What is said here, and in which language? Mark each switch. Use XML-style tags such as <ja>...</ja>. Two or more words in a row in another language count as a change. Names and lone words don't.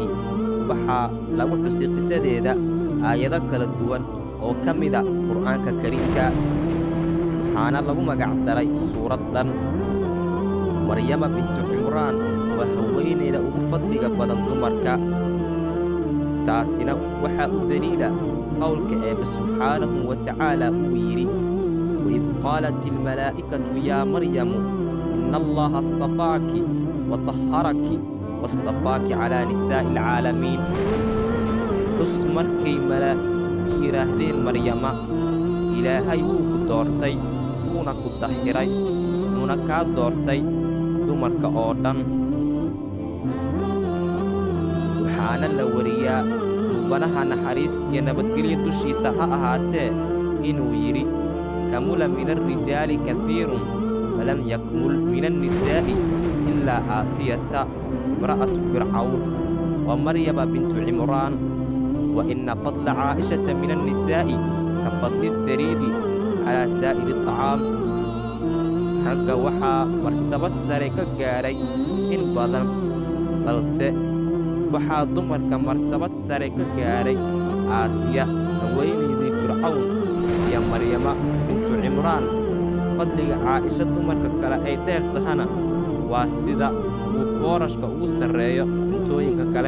<so>waxaa lagu xusay qisadeeda aayado kala duwan oo ka mida qur'aanka kariimka, waxaana lagu magac daray suuraddan. maryama bintu cimraan waa haweenayda ugu fadliga badan dumarka. taasina waxaa u daliila qowlka eebbe</so> <ar>سبحانه وتعالى</ar> <so>uu yidhi:</so> <ar>وإذ قالت الملائكة يا مريم إن الله اصطفاك وطهرك واصطفاك على نساء العالمين.</ar> <so>xus markay malaa'igtu ku yidhaahdeen maryama, ilaahay wuu ku doortay, wuuna ku dahiray, wuuna kaa doortay dumarka oo dhan. waxaana la wariyaa suubanaha naxariis iyo nabadgelyo dushiisa ha ahaatee inuu yidhi:</so> <ar>كمل من الرجال كثير ولم يكمل من النساء إلا آسية امرأة فرعون ومريم بنت عمران. وإن فضل عائشة من النساء كفضل الثريد على سائر الطعام.</ar> <so>ragga waxaa martabad sare ka gaaray in badan, balse waxaa dumarka martabad sare ka gaaray aasiya, haweenaydii fircawn iyo maryama bintu cimraan. fadliga caaisha dumarka kale ay dheer tahana waa sida uu boorashka ugu sarreeyo cuntooyinka kale.</so>